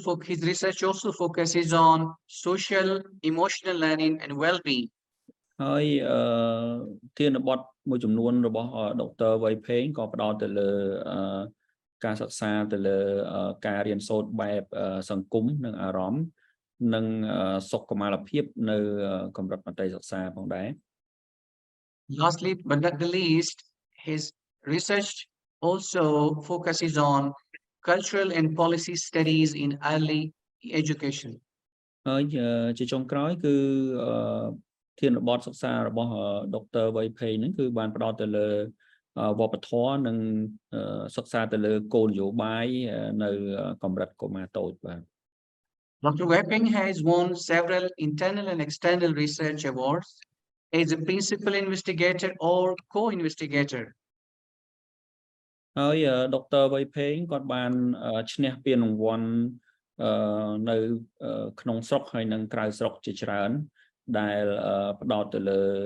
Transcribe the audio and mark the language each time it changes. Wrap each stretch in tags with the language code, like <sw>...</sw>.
<en>His research also focuses on social, emotional learning and well-being.</en> <km>ហើយធានបទមួយចំនួនរបស់ដុកទ័រ Weipeng ក៏ផ្ដោតទៅលើការសិក្សាទៅលើការរៀនសូត្របែបសង្គមនិងអារម្មណ៍និងសុខុមាលភាពនៅកម្រិតមត្តេយ្យសិក្សាផងដែរ</km> <en>Lastly, but not the least, his research also focuses on cultural and policy studies in early education.</en> <km>ហើយជាចុងក្រោយគឺធានបទសិក្សារបស់ដុកទ័រ Weipeng ហ្នឹងគឺបានផ្ដោតទៅលើវប្បធម៌និងសិក្សាទៅលើគោលនយោបាយនៅកម្រិតកុមារតូចបាទ</km> <en>Dr. Weipeng has won several internal and external research awards as a principal investigator or co-investigator.</en> <km>ហើយដុកទ័រ Weipeng គាត់បានឈ្នះពានរង្វាន់នៅក្នុងស្រុកហើយនិងក្រៅស្រុកជាច្រើនដែលផ្ដោតទៅលើ</km>